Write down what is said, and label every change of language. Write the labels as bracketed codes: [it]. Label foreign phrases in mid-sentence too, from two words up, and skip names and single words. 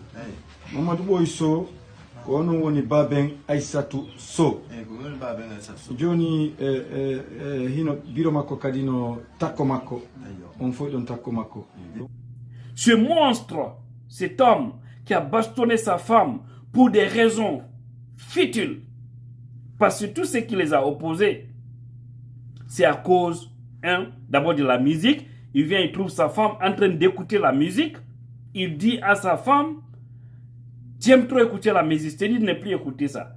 [ff] Mamadou Boy Sow ko onon woni baben Aissatou Sow. Joni hino biro makko kadi no takko makko on foy don takko makko. [fr] Ce monstre, cet homme qui a bastonné sa femme pour des raisons futiles, parce que tout ce qui les a opposés, c'est à cause, d'abord de la musique. Il vient, il trouve sa femme en train d'écouter la musique. Il dit à sa femme, tu aimes trop écouter la musique, c'est-à-dire ne plus écouter ça.